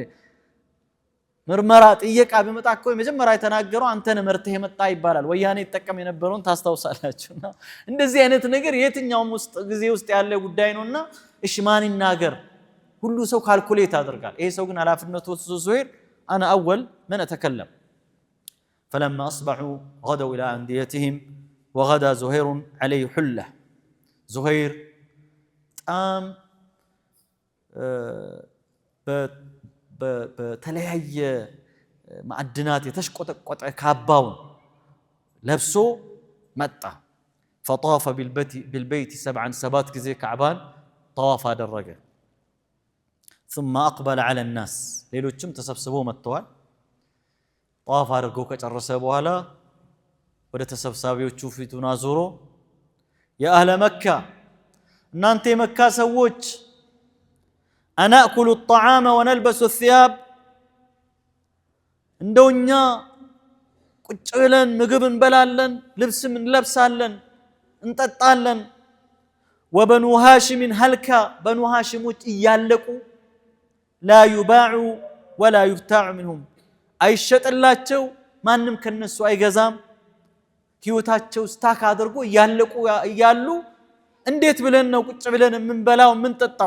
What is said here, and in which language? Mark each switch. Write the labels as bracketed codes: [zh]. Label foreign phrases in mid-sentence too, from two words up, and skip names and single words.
[am] ምርመራ ጥየቃ ቢመጣ እኮ መጀመሪያ የተናገረው አንተን መርተህ የመጣ ይባላል። ወያኔ ይጠቀም የነበረውን ታስታውሳላችሁና እንደዚህ አይነት ነገር የትኛውም ውስጥ ጊዜ ውስጥ ያለ ጉዳይ ነውና እሺ ማን ይናገር? ሁሉ ሰው ካልኩሌት ያደርጋል። ይሄ ሰው ግን ኃላፊነቱ ወስዶ [ar] زهير أنا أول من تكلم። فلما أصبحوا غدوا إلى أنديتهم وغدا زهير عليه حلة. زهير قام [am] በተለያየ ማዕድናት የተሽቆጠቆጠ ካባውን ለብሶ መጣ። [ar] فطاف بالبيت [am] 7 ጊዜ ካዕባን ጠዋፍ አደረገ። [ar] ثم أقبل على الناس. [am] ሌሎችም ተሰብስበው መጥተዋል። ጠዋፍ አድርገው ከጨረሰ በኋላ ወደ ተሰብሳቢዎቹ ፊቱን አዞሮ የአህለ መካ፣ እናንተ የመካ ሰዎች [ar] نأكل الطعام ونلبس الثياب፣ [am] እንደውኛ ቁጭ ብለን ምግብ እንበላለን፣ ልብስም እንለብሳለን፣ እንጠጣለን። [ar] وبنو هاشم هلكى፣ [am] በኑ ሃሽሞች እያለቁ [ar] لا يباع ولا يبتاع منهم፣ [am] አይሸጥላቸው ማንም ከነሱ አይገዛም። ህይወታቸው ስታክ አድርጎ እያለቁ እያሉ እንዴት ብለን ነው ቁጭ ብለን የምንበላው የምንጠጣው?